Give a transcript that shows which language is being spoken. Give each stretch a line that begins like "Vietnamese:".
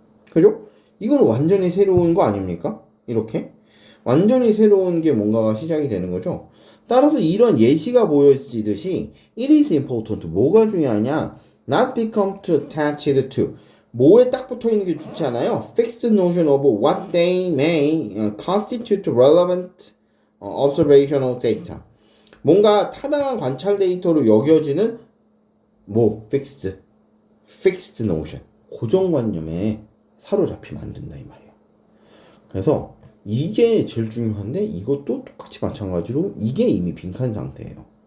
Korean: 그죠? 이건 완전히 새로운 거 아닙니까? 이렇게 완전히 새로운 게 뭔가가 시작이 되는 거죠. 따라서 이런 예시가 보여지듯이
English: it is important,
Korean: 뭐가 중요하냐?
English: not become too attached to,
Korean: 뭐에 딱 붙어 있는 게 좋지 않아요?
English: fixed notion of what they may constitute relevant observational data.
Korean: 뭔가 타당한 관찰 데이터로 여겨지는
English: fixed notion,
Korean: 고정관념에 사로잡히면 안 된다 이 말이에요. 그래서 이게 제일 중요한데 이것도 똑같이 마찬가지로 이게 이미 빈칸 상태예요.